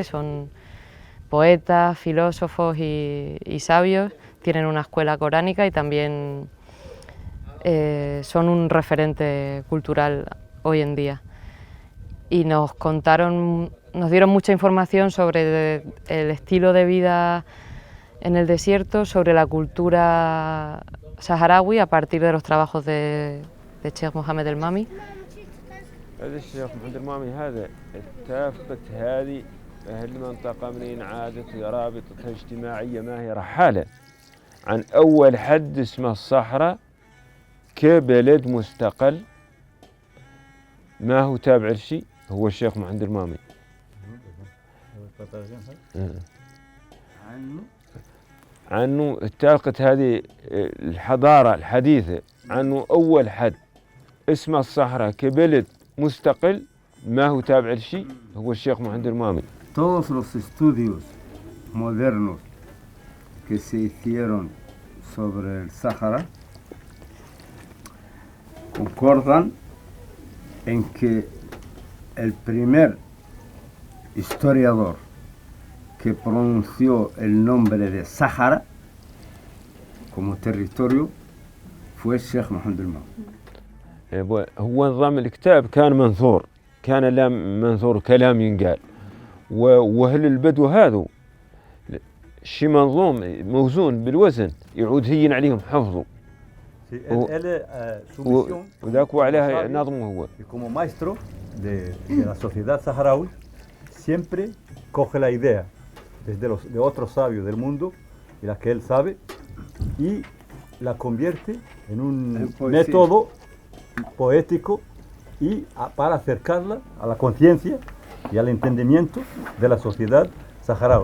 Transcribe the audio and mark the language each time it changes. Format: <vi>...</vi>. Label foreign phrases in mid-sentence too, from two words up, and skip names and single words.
<es>Son poetas, filósofos y sabios, tienen una escuela coránica y también son un referente cultural hoy en día. Y nos dieron mucha información sobre el estilo de vida en el desierto, sobre la cultura saharaui a partir de los trabajos de Sheikh Mohammed El Mami.</es> <ar>هذا الشيخ محمد المامي هذا اتفقت هذه أهل المنطقة منين عادت رابطتها اجتماعية ما هي رحالة عن أول حد اسمه الصحراء كبلد مستقل ما هو تابع لشيء هو الشيخ محمد المامي. عنه اتفقت هذه الحضارة الحديثة عنه أول حد اسمه الصحراء كبلد مستقل ما هو تابع لشيء هو الشيخ محمد المامي.</ar> <es>Todos los estudios modernos que se hicieron sobre el Sáhara concordan en que el primer historiador que pronunció el nombre de Sáhara como territorio fue el Sheikh Mohammed El-Mami.</es> <ar>هو نظام الكتاب كان منثور، كان لا منثور كلام ينقال، وأهل البدو هذو شي منظوم موزون بالوزن يعود هين عليهم حفظه. وذاك وعليها نظمه هو.</ar> <es>Como maestro de la sociedad saharaui siempre coge la idea de otros sabios del mundo y la que él sabe y la convierte en un método poético y para acercarla a la conciencia y al entendimiento de la sociedad saharaui.</es>